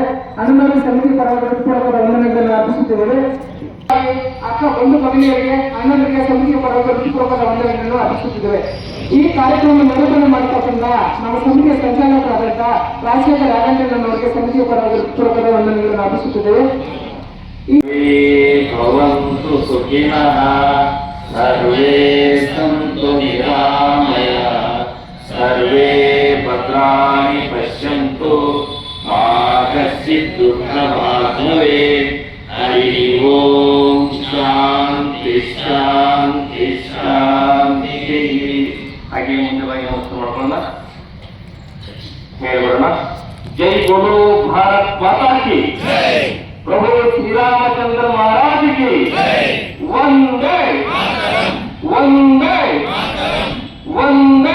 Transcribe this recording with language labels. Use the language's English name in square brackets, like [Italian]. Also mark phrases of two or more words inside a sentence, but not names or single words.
[Kannada] ಅಣ್ಣನವರ ಸಮಿತಿ ಪರವಾಗಿ ಹೃತ್ಪೂರ್ವಕ ವಂದನೆಗಳನ್ನು ಅರ್ಪಿಸುತ್ತಿದ್ದೇವೆ. ಅಕ್ಕ ಒಂದು ಮಹಿಳೆಯರಿಗೆ ಅಣ್ಣನವರಿಗೆ ಸಮಿತಿಯ ಪರವಾಗಿ ಹೃತ್ಪೂರ್ವಕ ವಂದನೆಗಳನ್ನು ಅರ್ಪಿಸುತ್ತಿದ್ದೇವೆ. ಈ ಕಾರ್ಯಕ್ರಮ ನಿರೂಪಣೆ ಮಾಡತಕ್ಕಂಥ ನಮ್ಮ ಸಮಿತಿಯ ಸಂಚಾಲಕರಾದಂಥ ರಾಜಶೇಖರ್ ರಾಘವೇಂದ್ರನವರಿಗೆ ಸಮಿತಿಯ ಪರವಾಗಿ ಹೃತ್ಪೂರ್ವಕ ವಂದನೆಗಳನ್ನು ಅರ್ಪಿಸುತ್ತಿದ್ದೇವೆ. [Sanskrit] ಭವಂತು ಸುಖಿನಃ ಸರ್ವೇ ಸಂತು ನಿರಾಮಯಃ ಸರ್ವೇ ಭದ್ರಾಣಿ ಪಶ್ಯಂತು ಮಾ ಕಶ್ಚಿತ್ ದುಃಖಭಾಗ್ ಭವೇತ್. ಹರಿ ಓಂ ಶಾಂತಿ ಶಾಂತಿ ಶಾಂತಿ. [Kannada] ಹಾಗೆ ಮುಂದೆ ಬಾಗಿ ನಮಸ್ಕಾರ ಮಾಡ್ಕೊಳ್ಳೋಣ, ಹೇಳ್ಬಿಡೋಣ. [Hindi] जय बोलो भारत माता की, प्रभु श्रीरामचंद्र महाराज की, वंदे वंदे वंदे.